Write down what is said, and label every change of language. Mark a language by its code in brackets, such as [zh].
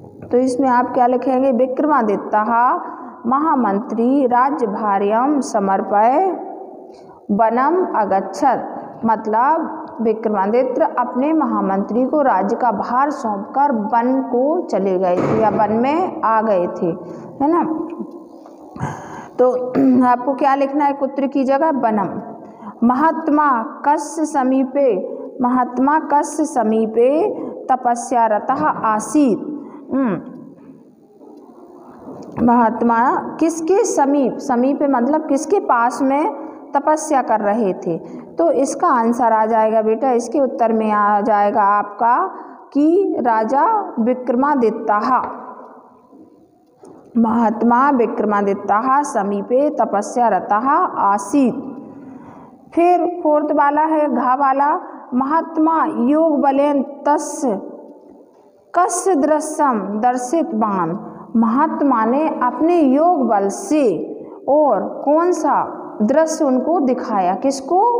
[hi] तो इसमें आप क्या लिखेंगे? [sa] विक्रमादित्य महामंत्री राज्यभार्यम समर्पय वनम अगच्छत्। [hi] मतलब विक्रमादित्य अपने महामंत्री को राज्य का भार सौंपकर वन को चले गए थे या वन में आ गए थे, है ना। तो आपको क्या लिखना है कुत्र की जगह? [sa] वनम। महात्मा कस्य समीपे, महात्मा कस्य समीपे तपस्यारतः आसीत्। [hi] महात्मा किसके समीप, समीप मतलब किसके पास में तपस्या कर रहे थे। तो इसका आंसर आ जाएगा बेटा, इसके उत्तर में आ जाएगा आपका कि राजा विक्रमादित्य। [sa] महात्मा विक्रमादित्य समीपे तपस्यारतः आसीत्। [hi] फिर फोर्थ वाला है घा वाला। [sa] महात्मा योग बलेन तस्य कस्य दृश्यम दर्शितवान। [hi] महात्मा ने अपने योग बल से और कौन सा दृश्य उनको दिखाया? किसको?